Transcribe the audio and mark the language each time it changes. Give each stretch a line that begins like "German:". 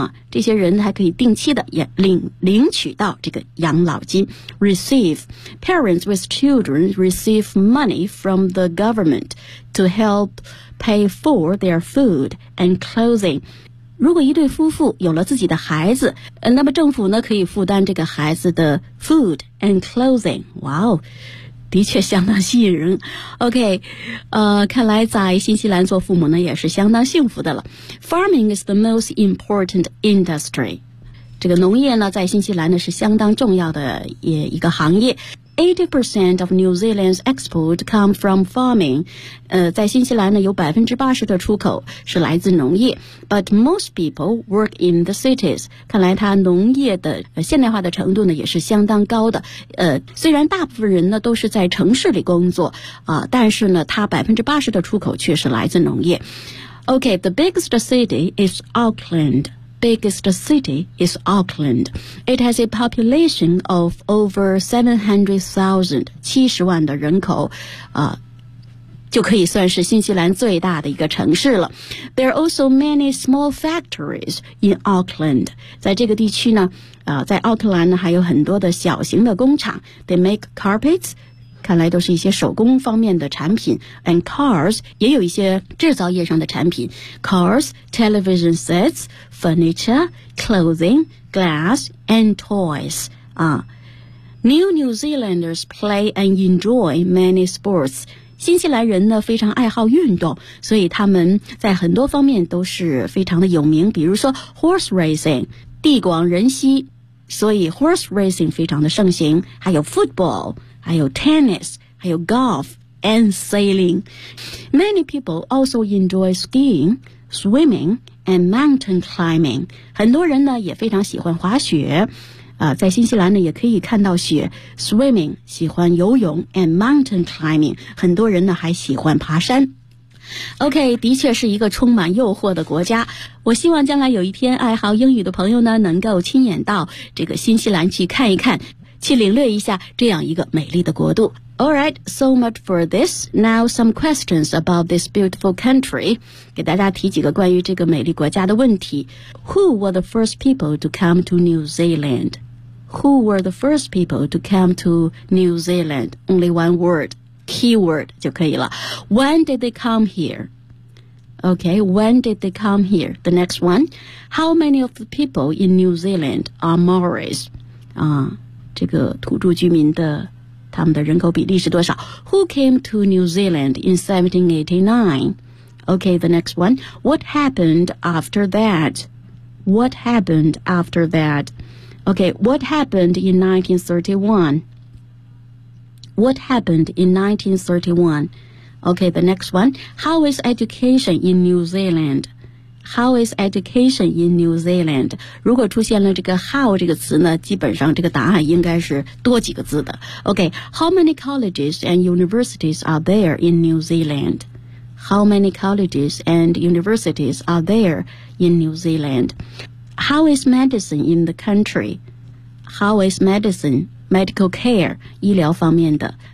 Chinese: 这些人还可以定期的也 领取到这个养老金。
English: Receive Parents with children receive money from the government to help pay for their food and clothing。
Chinese: 如果一对夫妇有了自己的孩子，那么政府呢可以负担这个孩子的 food and clothing。哇哦，的确相当吸引人。 OK， 看来在新西兰做父母呢也是相当幸福的了。
English: Farming is the most important industry，
Chinese: 这个农业呢在新西兰呢是相当重要的一个行业。
English: 80% of New Zealand's export come from farming，
Chinese: 在新西兰呢有 80% 的出口是来自农业。
English: But most people work in the cities，
Chinese: 看来它农业的现代化的程度呢也是相当高的。虽然大部分人呢都是在城市里工作但是呢它 80% 的出口却是来自农业。
English: OK, the biggest city is AucklandBiggest city is Auckland. It has a population of over 700,000,
Chinese: 70万的人口就可以算是新西兰最大的一个城市了。
English: There are also many small factories in Auckland.
Chinese: 在这个地区呢在奥克兰呢还有很多的小型的工厂。
English: They make carpets,
Chinese: 看来都是一些手工方面的产品。
English: And cars,
Chinese: 也有一些制造业上的产品。
English: Cars, television setsFurniture, clothing, glass, and toys. New New Zealanders play and enjoy many sports.
Chinese: 新西兰人呢非常爱好运动，所以他们在很多方面都是非常的有名，比如说 horse racing, 地广人稀，所以 horse racing 非常的盛行，还有 football, 还有 tennis, 还有 golf, and sailing.
English: Many people also enjoy skiing, swimming,and mountain climbing.
Chinese: 很多人呢也非常喜欢滑雪在新西兰呢也可以看到雪。 Swimming 喜欢游泳 and mountain climbing 很多人呢还喜欢爬山。 OK， 的确是一个充满诱惑的国家。我希望将来有一天爱好英语的朋友呢能够亲眼到这个新西兰去看一看，去领略一下这样一个美丽的国度。
English: Alright, so much for this. Now some questions about this beautiful country.
Chinese: 给大家提几个关于这个美丽国家的问题。
English: Who were the first people to come to New Zealand? Who were the first people to come to New Zealand? Only one word, keyword
Chinese: 就可以了。
English: When did they come here? Okay, when did they come here? The next one. How many of the people in New Zealand are Maoris?
Chinese: 这个土著居民的他们的人口比例是多少。
English: Who came to New Zealand in 1789? Okay, the next one. What happened after that? What happened after that? Okay, what happened in 1931? What happened in 1931? Okay, the next one. How is education in New Zealand? How is education in New Zealand?
Chinese: 如果出现了这个 how 这个词呢，基本上这个答案应该是多几个字的。
English: OK, how many colleges and universities are there in New Zealand? How many colleges and universities are there in New Zealand? How is medicine in the country? How is medicine, medical care,
Chinese: 医疗方面的。